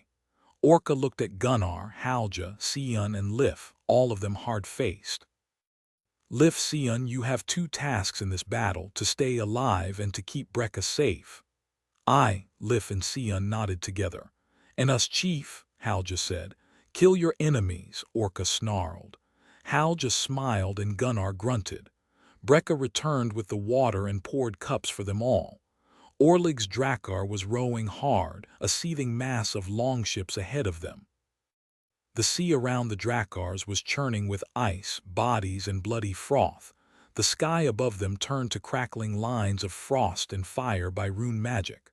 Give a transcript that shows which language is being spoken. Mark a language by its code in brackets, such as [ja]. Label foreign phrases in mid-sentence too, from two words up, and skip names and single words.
[en] Orca looked at Gunnar, Halja, Sion, and Lif, all of them hard-faced. Lif Sion, you have two tasks in this battle, to stay alive and to keep Brekka safe. I, Lif and Sion nodded together. And us, Chief, Halja said. Kill your enemies, Orca snarled. Halja smiled and Gunnar grunted. Brekka returned with the water and poured cups for them all. Orlig's Drakkar was rowing hard, a seething mass of longships ahead of them. The sea around the Drakkars was churning with ice, bodies, and bloody froth. The sky above them turned to crackling lines of frost and fire by rune magic.